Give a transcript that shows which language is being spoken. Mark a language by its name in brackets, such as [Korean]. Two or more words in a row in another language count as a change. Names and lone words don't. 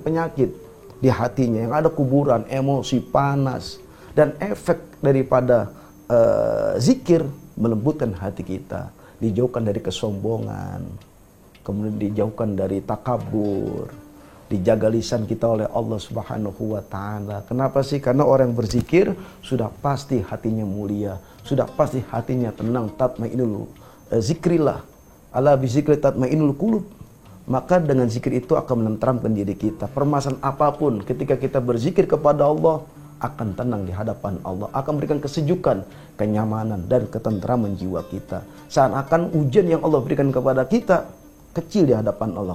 [Indonesian] Penyakit di hatinya yang ada kuburan, emosi, panas, dan efek daripada zikir melembutkan hati kita, dijauhkan dari kesombongan, kemudian dijauhkan dari takabur, dijaga lisan kita oleh Allah [Arabic] سبحانه وتعالى. [Indonesian] Kenapa sih? Karena orang yang berzikir sudah pasti hatinya mulia, sudah pasti hatinya tenang. [Arabic] تطمئن ذكر الله، ألا بذكر تطمئن القلوب. [Indonesian] Maka dengan zikir itu akan menenteramkan diri kita. Permasalahan apapun ketika kita berzikir kepada Allah, akan tenang di hadapan Allah, akan memberikan kesejukan, kenyamanan, dan ketenteraman jiwa kita. Seakan-akan ujian yang Allah berikan kepada kita kecil di hadapan Allah.